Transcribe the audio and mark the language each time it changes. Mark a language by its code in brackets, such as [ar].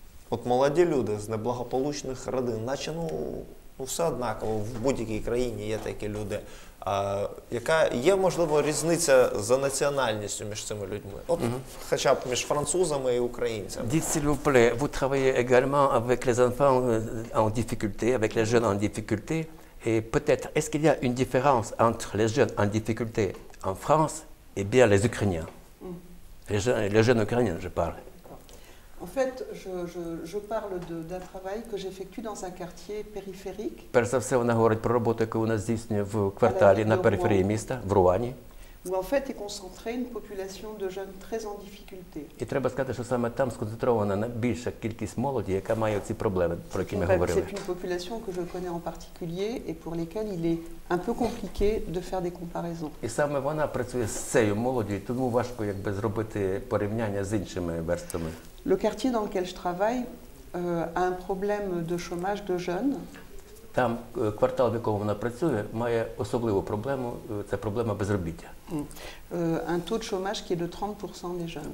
[uk] От молоді люди з неблагополучних родин, наче все однаково, в будь-якій країні є такі люди. Яка є, можливо, різниця за національністю між цими людьми? От хоча б між французами і українцями. [fr] Dites s'il vous plaît, vous travaillez également avec les enfants en difficulté, avec les jeunes en difficulté, et peut-être, est-ce qu'il y a une différence entre les jeunes en difficulté en France et bien les Ukrainiens? Les jeunes Ukrainiens, je parle. En fait, je parle d'un travail que j'effectue dans un quartier périphérique. [uk] Перш за все, вона говорить про роботу, яку вона здійснює в кварталі на периферії міста, в Руані. [fr] Où en fait est concentrée une population de jeunes très en difficulté. [uk] І треба сказати, що саме там сконцентрована більша кількість молоді, яка має ці проблеми, про які ми говорили. [fr] C'est une population que je connais en particulier et pour lesquelles il est un peu compliqué de faire des comparaisons. [uk] І саме вона працює з цією молоддю, тому важко зробити порівняння з іншими верствами. [fr] Le quartier dans lequel je travaille a un problème de chômage de jeunes. [uk] Там квартал, в якому вона працює, має особливу проблему, це проблема безробіття. [fr] Un taux de chômage qui est de 30% des jeunes.